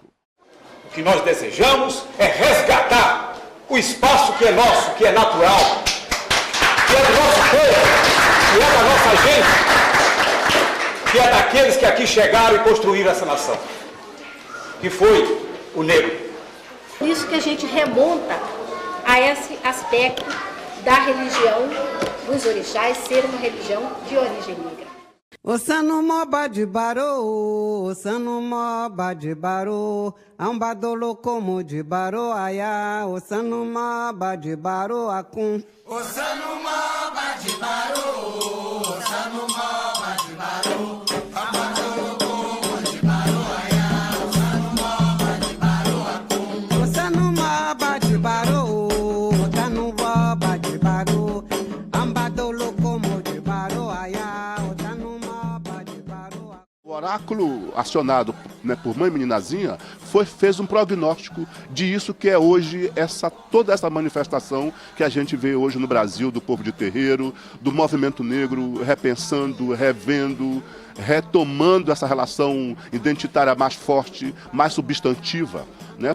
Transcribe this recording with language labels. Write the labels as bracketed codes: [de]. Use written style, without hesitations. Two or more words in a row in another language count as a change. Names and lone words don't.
[pt] O que nós desejamos é resgatar o espaço que é nosso, que é natural, que é do nosso povo, que é da nossa gente, que é daqueles que aqui chegaram e construíram essa nação, que foi o negro. Isso que a gente remonta a esse aspecto da religião dos orixás ser uma religião de origem negra. [yo] Osano moba de baro, osano moba de baro, ambadolo como de baro aya, osano moba de baro acum. Osano moba de baro, osano moba de baro, ambadolo como de baro aya, osano moba de baro acum. Osano moba de baro, osano moba de baro, ambadolo como de baro aya, osano moba de baro acum. [pt] O oráculo acionado, por Mãe Meninazinha fez um prognóstico de isso que é hoje toda essa manifestação que a gente vê hoje no Brasil, do povo de terreiro, do movimento negro repensando, revendo, retomando essa relação identitária mais forte, mais substantiva, né?